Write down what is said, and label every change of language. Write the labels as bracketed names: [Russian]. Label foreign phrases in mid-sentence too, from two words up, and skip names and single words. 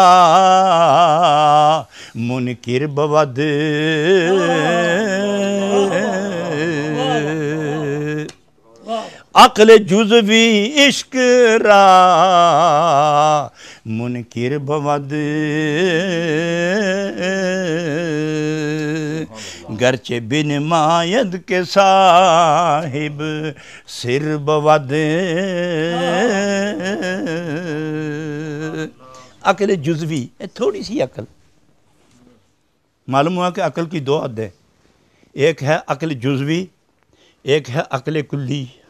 [Persian] منکر بود، عقل جزوی عشق را منکر بود، گرچہ بن ماید کے صاحب سر بود۔ [Urdu] عقل جزوی، تھوڑی سی عقل، معلوم ہوا کہ عقل کی دو حد ہے، ایک ہے عقل جزوی، ایک ہے عقل کلی۔